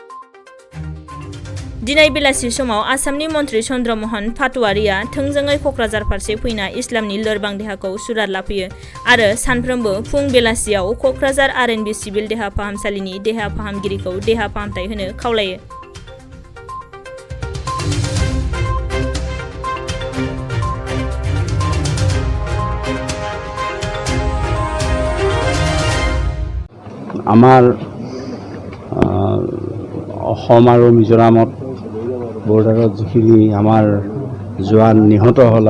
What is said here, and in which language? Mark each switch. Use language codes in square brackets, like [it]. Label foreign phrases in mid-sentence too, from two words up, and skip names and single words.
[brx] दिनै बेलासि समाव आसामनि मन्त्री चन्द्रमोहन पाटवारिया थोंजोङै क'क्राझार फारसे फैना इस्लामनि लोरबां देहाखौ सुराद लाफैयो आरो सानफ्रोमबो फुं बेलासियाव क'क्राझार आर.एन.बि. सिभिल देहा फाहामसालिनि देहा फाहामगिरिखौ देहा फाहामथाय होनो खावलायो। [as] আমাৰ অসম আৰু মিজোৰামত বৰ্ডাৰত যিখিনি আমাৰ জোৱান নিহত হ'ল